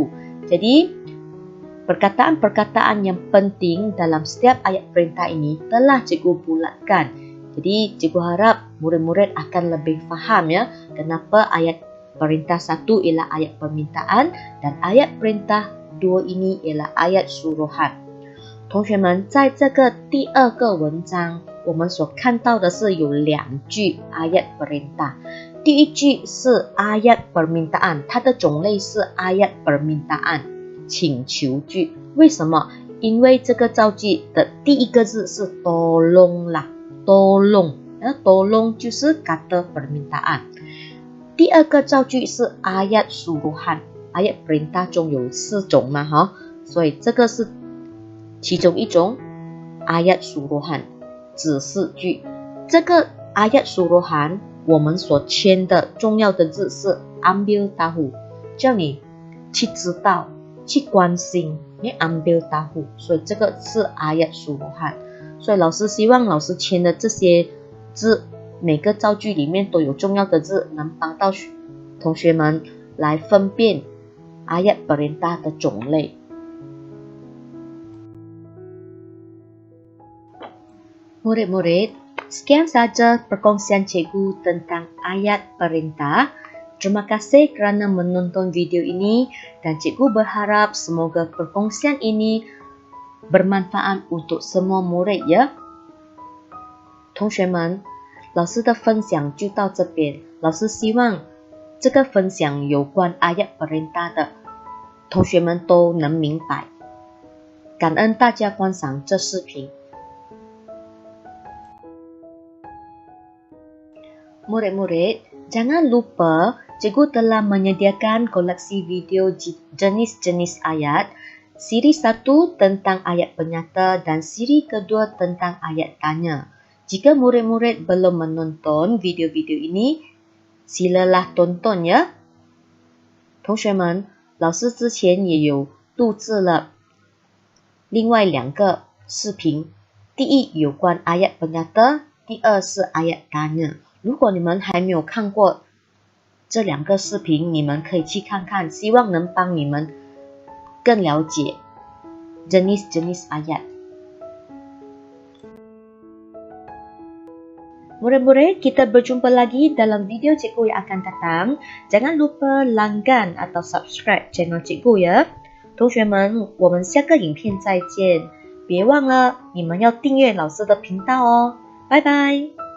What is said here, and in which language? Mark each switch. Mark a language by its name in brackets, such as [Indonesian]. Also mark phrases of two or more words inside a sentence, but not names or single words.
[Malay] Jadi perkataan-perkataan yang penting dalam setiap ayat perintah ini telah cikgu bulatkan. Jadi cikgu harap murid-murid akan lebih faham ya, kenapa ayat perintah 1 ialah ayat permintaan dan ayat perintah 2ini ialah ayat suruhan。 [Chinese] 同学们，在这个第2个文章，我们所看到的是有2句 [Malay] ayat perintah。 [Chinese] 第一句是 [Malay] ayat permintaan， [Chinese] 它的种类是 [Malay] ayat permintaan， [Chinese] 请求句。为什么？因为这个造句的第一个字是 tolong 啦 ，tolong， tolong 就是 [Malay] kata permintaan。 [Chinese] 第二个造句是 [Malay] ayat suruhan， ayat perintah [Chinese] 中有4种嘛哈，所以这个是其中一种 [Malay] ayat suruhan [Chinese] 指示句。这个 [Malay] ayat suruhan [Chinese] 我们所签的重要的字是 [Malay] ambil tahu， [Chinese] 叫你去知道、去关心， [Malay] ambil tahu， [Chinese] 所以这个是 [Malay] ayat suruhan。 [Chinese] 所以老师希望老师签的这些字，每个造句里面都有重要的字，能帮到同学们来分辨 [Malay] ayat perintah [Chinese] 的种类。 [Malay] Murid-murid, sekian saja perkongsian cikgu tentang ayat perintah. Terima kasih kerana menonton video ini dan cikgu berharap semoga perkongsian ini bermanfaat untuk semua murid ya. [Chinese] 同学们，老师的分享就到这边。老师希望这个分享有关 [Malay] ayat perintah [Chinese] 的同学们都能明白。感恩大家观赏这视频。 [Malay] Murid-murid, jangan lupa cikgu telah menyediakan koleksi video jenis-jenis ayat, siri 1 tentang ayat penyata dan siri kedua tentang ayat tanya. Jika murid-murid belum menonton video-video ini, silalah tonton ya. [Chinese] 同学们，老师之前也有录制了另外2个视频，第一有关 [Malay] ayat penyata， [Chinese] 第二是 [Malay] ayat tanya。 [Chinese] 如果你们还没有看过这2个视频，你们可以去看看，希望能帮你们更了解 [Malay] jenis-jenis ayat。 Murid-murid, kita berjumpa lagi dalam video cikgu yang akan datang. Jangan lupa langgan atau [English] subscribe channel [Malay] cikgu ya。 [Chinese] 同学们，我们下个影片再见，别忘了你们要订阅老师的频道哦。拜拜。